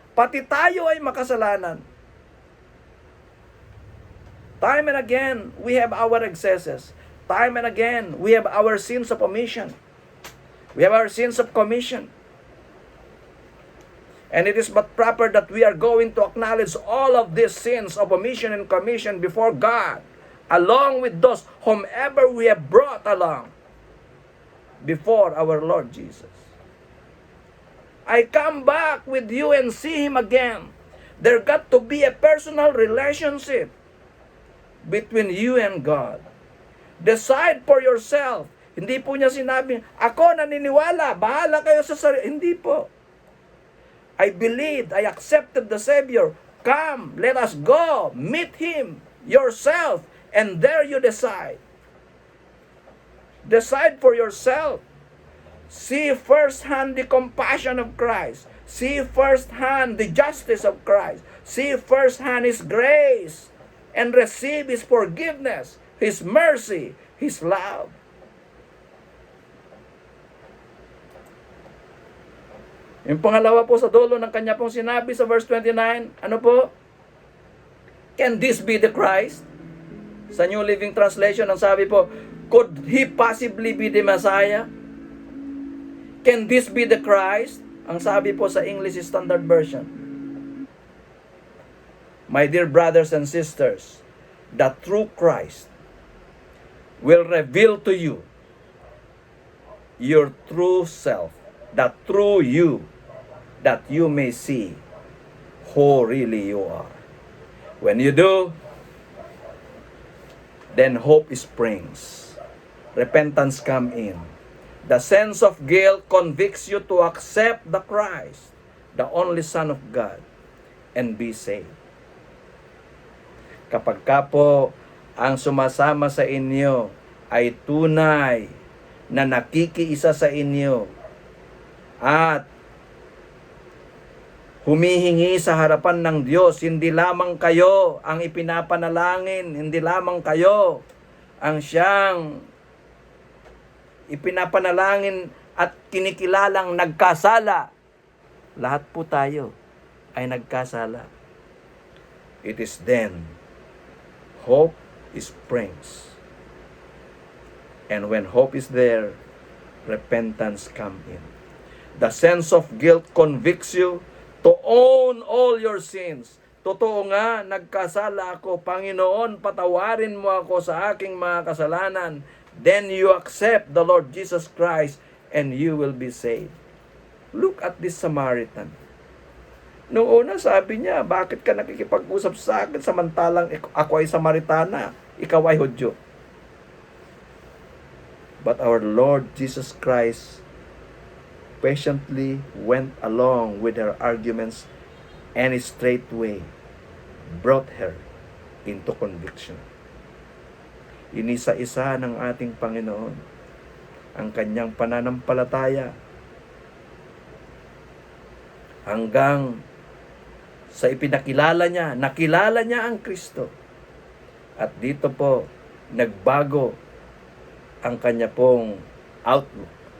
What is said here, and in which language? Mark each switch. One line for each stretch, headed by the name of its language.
Filipino: Pati tayo ay makasalanan.
English: Time and again, we have our excesses. Time and again, we have our sins of omission. We have our sins of commission. And it is but proper that we are going to acknowledge all of these sins of omission and commission before God, along with those whomever we have brought along before our Lord Jesus. I come back with you and see him again. There got to be a personal relationship between you and God. Decide for yourself.
Filipino: Hindi po niya sinabing, ako naniniwala, bahala kayo sa sarili. Hindi po.
English: I believed, I accepted the Savior. Come, let us go, meet him yourself, and there you decide. Decide for yourself. See firsthand the compassion of Christ. See firsthand the justice of Christ. See firsthand his grace, and receive his forgiveness, his mercy, his love.
Filipino: Yung pangalawa po sa dulo ng kanya pong sinabi sa verse 29, ano po?
English: Can this be the Christ?
Filipino: Sa New Living Translation, ang sabi po,
English: could he possibly be the Messiah? Can this be the Christ?
Filipino: Ang sabi po sa
English: English Standard Version. My dear brothers and sisters, the true Christ will reveal to you your true self, the true you, that you may see who really you are. When you do, then hope springs. Repentance comes in. The sense of guilt convicts you to accept the Christ, the only Son of God, and be saved.
Filipino: Kapag ka po ang sumasama sa inyo ay tunay na nakikiisa sa inyo at humihingi sa harapan ng Diyos, hindi lamang kayo ang ipinapanalangin, hindi lamang kayo ang siyang ipinapanalangin at kinikilalang nagkasala. Lahat po tayo ay nagkasala.
English: It is then hope springs. And when hope is there, repentance comes in. The sense of guilt convicts you to own all your sins.
Filipino: Totoo nga, nagkasala ako. Panginoon, patawarin mo ako sa aking mga kasalanan.
English: Then you accept the Lord Jesus Christ and you will be saved. Look at this Samaritan.
Filipino: Noong una sabi niya, bakit ka nakikipag-usap sa akin samantalang ako ay Samaritana, ikaw ay Hudyo?
English: But our Lord Jesus Christ patiently went along with her arguments and straightway brought her into conviction.
Filipino: Inisa-isa ng ating Panginoon ang kanyang pananampalataya hanggang sa ipinakilala niya, nakilala niya ang Kristo. At dito po, nagbago ang kanya pong outlook.